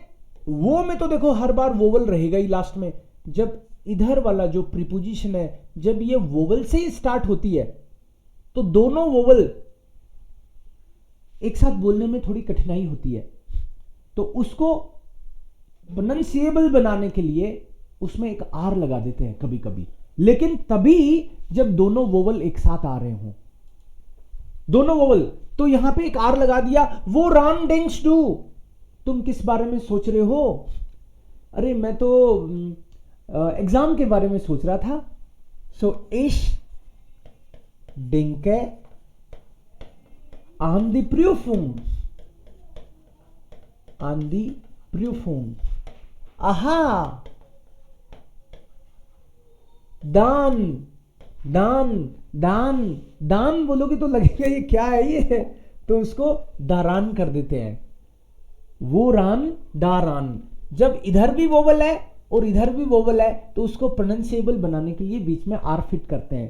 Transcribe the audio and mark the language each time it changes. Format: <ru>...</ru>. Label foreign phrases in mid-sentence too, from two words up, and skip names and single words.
<hi>वो में तो देखो हर बार वोवल रहेगा ही लास्ट में। जब इधर वाला जो प्रीपोजिशन है, जब ये वोवल से ही स्टार्ट होती है, तो दोनों वोवल एक साथ बोलने में थोड़ी कठिनाई होती है, तो उसको प्रोनंसिएबल बनाने के लिए उसमें एक आर लगा देते हैं कभी कभी, लेकिन तभी जब दोनों वोवल एक साथ आ रहे हों, दोनों वोवल, तो यहां पे एक आर लगा दिया।</hi> <de>Woran denkst du,</de> <hi>तुम किस बारे में सोच रहे हो? अरे मैं तो एग्जाम के बारे में सोच रहा था।</hi> <de>So, ich denke an die Prüfung, an die Prüfung. आहा,</de> <hi>दान, दान, दान, दान बोलोगे तो लगेगा ये क्या है ये, तो उसको दारान कर देते हैं।</hi> <de>Woran, daran.</de> <hi>जब इधर भी वोवल है और इधर भी वोवल है, तो उसको प्रोनंसिएबल बनाने के लिए बीच में आर फिट करते हैं।</hi>